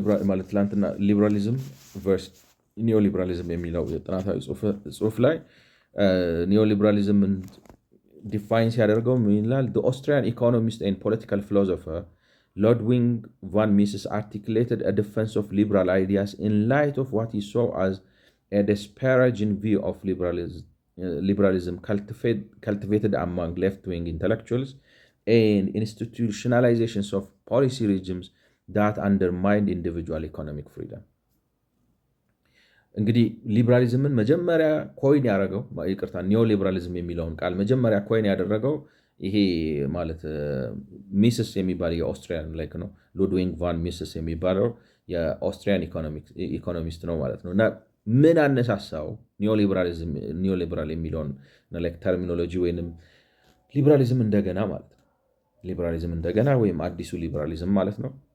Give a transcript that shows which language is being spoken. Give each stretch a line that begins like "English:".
Amharic: ማለት ትላንትና ሊበራሊዝም ቨርስ ኒዮ ሊበራሊዝም የሚለው የጥናታዊ ጽሑፍ ላይ ኒዮ ሊበራሊዝምን ዲፋይን ሲያደርገው ምን ይላል?
English: ኦስትሪያን ኢኮኖሚስት ኤንድ ፖለቲካል ፊሎሶፈር Ludwig von Mises articulated a defense of liberal ideas in light of what he saw as a disparaging view of liberalism cultivated among left-wing intellectuals and institutionalizations of policy regimes that undermined individual economic freedom.
Amharic: እንግዲህ ሊበራሊዝምን መጀመሪያ ኮይን ያደረገው ይቅርታ ኒዮ ሊበራሊዝም የሚለውን ቃል መጀመሪያ ኮይን ያደረገው ይሄ ማለት ሚስስ የሚባለው የኦስትሪያን ላይክ ነው ሉድዊግ ቫን ሚስስ የሚባለው የኦስትሪያን ኢኮኖሚስት ነው ማለት ነው። እና ምን አነሳሳው ኒዮሊበራል የሚለውን ላይክ ተርሚኖሎጂ ወይንም ሊበራሊዝም እንደገና ማለት ነው። ሊበራሊዝም እንደገና ወይም አዲሱ ሊበራሊዝም ማለት ነው።